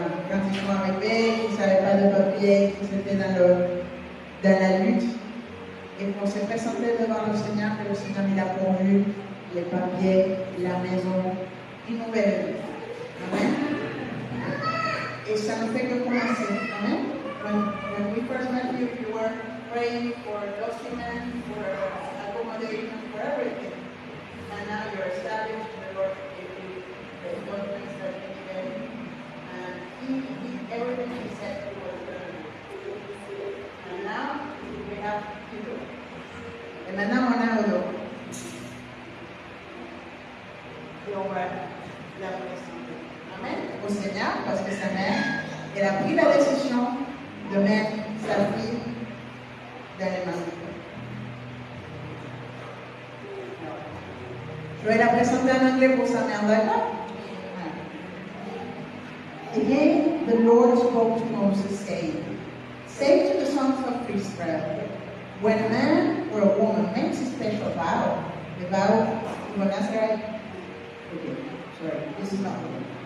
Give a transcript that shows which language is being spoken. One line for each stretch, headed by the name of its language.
French: Quand ils sont arrivés, ils ne savaient pas de papier, qu'ils étaient dans la lutte. Et on s'est présenté devant le Seigneur, que le Seigneur il a pourvu les papiers, la maison, une nouvelle vie. Amen. Et ça ne fait que commencer. Amen.
English: When we first met you, you were praying for documents, for accommodation, for everything. And now you're established, the Lord gave you the documents that you needed. And everything He said He was going to do. And now we have to do it.
French: Et maintenant on a le et on va la présenter. Amen. Au Seigneur, parce que sa mère, elle a pris la décision de mettre sa fille dans les mains. Je vais la présenter en anglais pour sa mère, d'accord?
English: Again, the Lord spoke to Moses, saying, "Say to the sons of Israel, when a man or a woman makes a special vow, the vow, you want to ask right? Okay, sorry, this is not the one.